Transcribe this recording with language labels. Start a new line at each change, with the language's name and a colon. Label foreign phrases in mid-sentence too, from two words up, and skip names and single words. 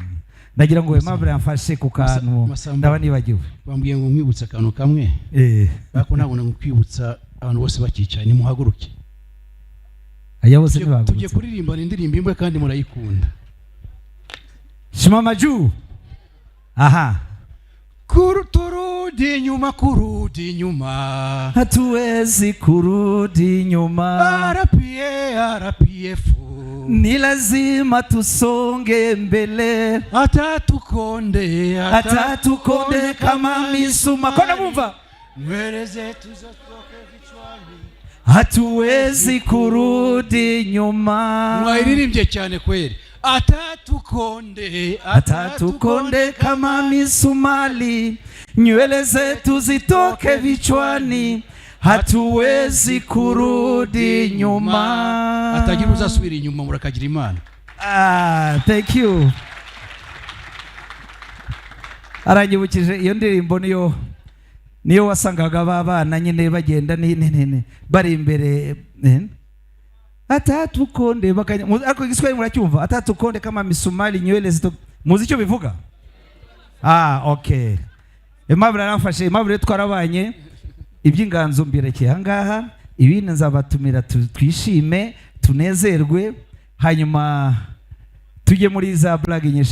Kinyarwanda: Nagira ngo Aimable yamfashe ku kantu ndaba nibagiwe. Bambwiye ngo mwibutse akantu kamwe, bako nabona ngo kwibutsa abantu bose bakicaye ni muhaguruke. Aya bose ntibagurutse. Tujye kuririmba indirimbo imwe kandi murayikunda.
Swahili: Shimama juu. Aha. Kurudi nyuma, hatuwezi kurudi nyuma. RPF ni lazima tusonge mbele, hata tukonde kama misuma. Kona mumva, nywele zetu zitoke vichwani, hatuwezi kurudi nyuma.
Kinyarwanda: Mwairirimbye cyane kweli.
Swahili: Hata tukonde kama misumali, nywele zetu zitoke vichwani, hatuwezi kurudi nyuma.
Kinyarwanda: Atagira uzasubira inyuma murakagira Imana.
English: Thank you.
Kinyarwanda: Aranyibukije iyo ndirimbo niyo wasangaga babana nyine bagenda nene bari imbere. Atatukonde bakanya, ariko igiswahili muracyumva?
Swahili: Atatukonde kama misumali, nywele zito,
Kinyarwanda: muzi icyo bivuga? Okay. Aimable aramfashe. Aimable twarabanye, iby'inganzo mbirekeye ahangaha, ibindi nzabatumira twishime tunezerwe, hanyuma tujye muri za blague nyinshi.